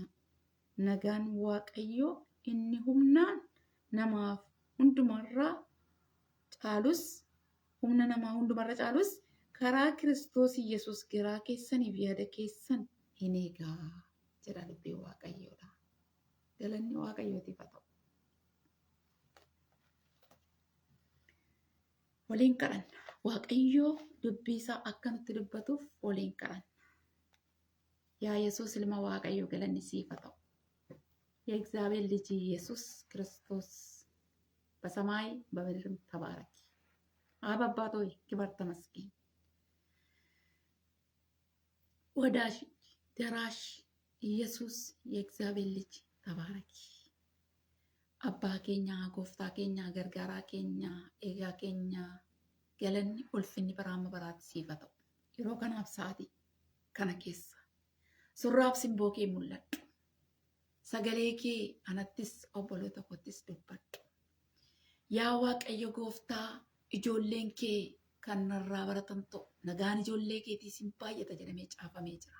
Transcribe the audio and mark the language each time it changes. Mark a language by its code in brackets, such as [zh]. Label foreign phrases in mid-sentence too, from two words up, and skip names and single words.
[om] Nagaan Waaqayyoo inni humnaan namaaf hundumarraa caalus humna namaa hundumarra caalus karaa Kiristoos Yesuus garaa keessanii fi yaada keessan hin eegaa jedha dubbiin Waaqayyoodha. Galanni Waaqayyootiif haa ta'u. Waliin kadhanna. Waaqayyoo dubbii isaa akka nutti dubbatuuf waliin kadhanna. yaa Yesuus ilma Waaqayyoo galanni siif haa ta'u. [am] የእግዚአብሔር ልጅ ኢየሱስ ክርስቶስ በሰማይ በምድርም ተባረክ። አብ አባት ሆይ ክብር ተመስገን። ወዳጅ ደራሽ ኢየሱስ የእግዚአብሔር ልጅ ተባረክ። [om] Abbaa keenya gooftaa keenya gargaaraa keenya eegaa keenya galanni ulfinni bara baraan siif [am] haa ta'u. [om] yeroo kanaaf sa'aatii kana keessa surraaf simboo kee mul'adhu. Sagalee kee anattis obboloota kottis dubbadhu. Yaa Waaqayyo gooftaa ijoolleen kee kan narraa baratan ta'u nagaan ijoollee keetiis hin baay'ata jedhamee caafamee jira.